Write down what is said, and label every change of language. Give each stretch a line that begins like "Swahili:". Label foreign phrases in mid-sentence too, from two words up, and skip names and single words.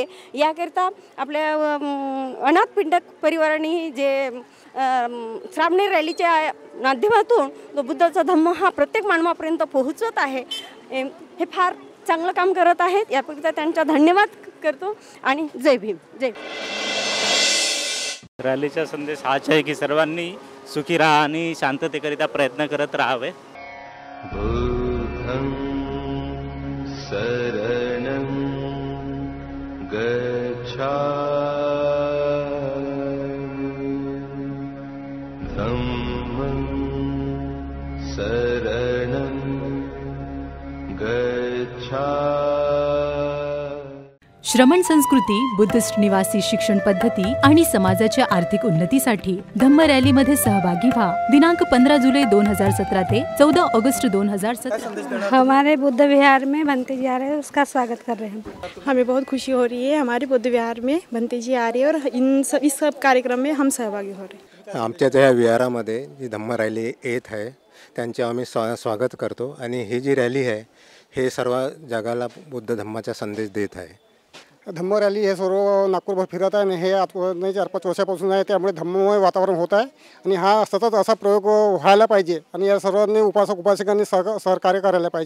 Marathi: याकरता आपल्या अनाथ पिंडक परिवारांनी जे श्रावणी रॅलीच्या माध्यमातून तो बुद्धाचा धम्म हा प्रत्येक मानवापर्यंत पोहोचत आहे, हे फार चांगलं काम करत आहेत। याकरिता त्यांचा धन्यवाद करतो आणि जय भीम। जय। रॅलीचा संदेश हाच आहे की सर्वांनी सुखी राहा आणि शांततेकरिता प्रयत्न करत राहावे।
Pali: बुद्धं शरणं गच्छामि धम्मं शरणं
Marathi: श्रमण संस्कृती, बुद्धिस्ट निवासी शिक्षण पद्धती आणि समाजाच्या आर्थिक उन्नतीसाठी धम्म रॅलीमध्ये सहभागी व्हा। दिनांक 15 जुलै 2017 ते 14 अगस्त 2017।
Hindi: हमारे बुद्ध विहार में भंते जी आ रहे हैं, उसका स्वागत कर रहे हैं। हमें बहुत खुशी हो रही है, हमारे बुद्ध विहार में भंते जी आ रही है और इस सब कार्यक्रम में हम सहभागी हो रहे हैं।
Marathi: आमच्या त्या विहारामध्ये जी धम्म रॅली येत आहे त्यांचे आम्ही स्वागत करतो आणि ही जी रॅली आहे हे सर्व जगाला बुद्ध धम्माचा संदेश देत आहे। धम्म रॅली हे सर्व नागपूरभर फिरत आहे आणि हे नाही 4-5 वर्षापासून आहे, त्यामुळे धम्ममय वातावरण होत आहे आणि हा सतत असा प्रयोग व्हायला पाहिजे आणि या सर्वांनी उपासक उपासिकांनी सहकार्य करायला पाहिजे।